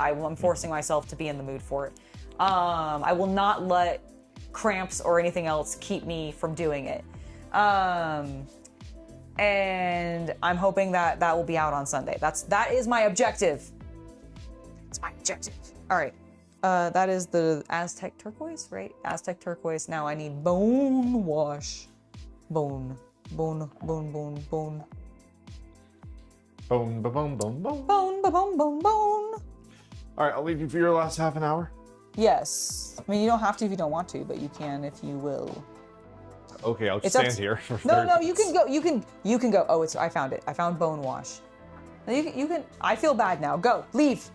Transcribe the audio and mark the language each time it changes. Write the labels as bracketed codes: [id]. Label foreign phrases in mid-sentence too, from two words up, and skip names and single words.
[en] I'm forcing myself to be in the mood for it. I will not let cramps or anything else keep me from doing it. And I'm hoping that will be out on Sunday. That is my objective. It's my objective. All right. That is the Aztec turquoise, right? Aztec turquoise. Now I need bone wash. Bone. Bone. Bone. Bone. Bone. Bone, ba-bone, bone, bone. Bone. Bone. Bone. Bone. All right, I'll leave you for your last half an hour. Yes. I mean, you don't have to if you don't want to, but you can if you will. Okay, I'll just stand here. No, you can go. You can go. Oh, I found it. I found bone wash. You can. I feel bad now. Go. Leave.